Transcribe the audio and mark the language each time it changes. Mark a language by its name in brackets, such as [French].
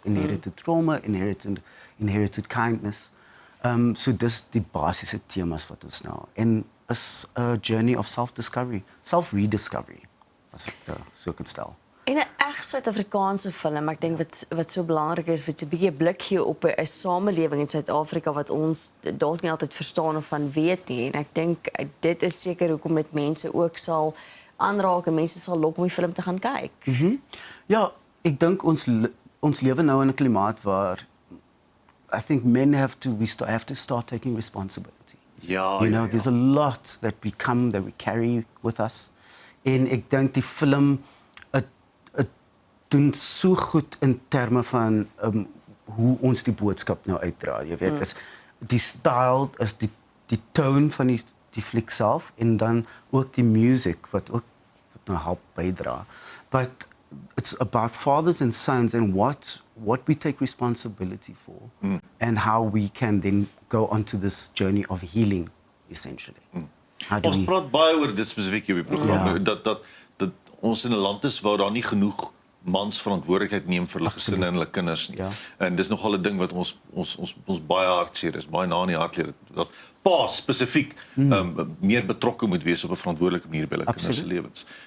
[English] Inherited trauma, inherited kindness. [Afrikaans] So dis die basiese temas wat ons nou. [English] En is a journey of self-discovery, self-rediscovery, [Afrikaans] as ek so kan stel. En 'n reg Suid-Afrikaanse film, ek dink wat so belangrik is, wat 'n bietjie blik gee op 'n samelewing in Suid-Afrika wat ons dalk nie altyd verstaan of van weet nie. En ek dink dit is seker hoekom dit mense ook sal aanraak en mense sal lok om die film te gaan kyk. Ja, ek dink ons lewe nou in 'n klimaat waar [English] I think men have to start taking responsibility. [Afrikaans] Ja, [English] You know, there's a lot that we carry with us. [Afrikaans] En ek dink die film het doen so goed in terme van hoe ons die boodskap nou uitdra. Jy weet, is die style, is die tone van die fliek self en dan ook die music wat nou help bydra. [English] But it's about fathers and sons and what we take responsibility for and how we can then go onto this journey of healing, essentially. How do [Afrikaans] Ons [English] we... [Afrikaans] praat baie oor dit spesifiek hier op die program, Ja. dat ons in 'n land is waar daar nie genoeg mans verantwoordelikheid neem vir hulle gesinne en hulle kinders nie. Ja. En dis nogal 'n ding wat ons baie hartseer is, baie na in die hart leer dat pa spesifiek meer betrokke moet wees op 'n verantwoordelike manier by hulle kinders se lewens.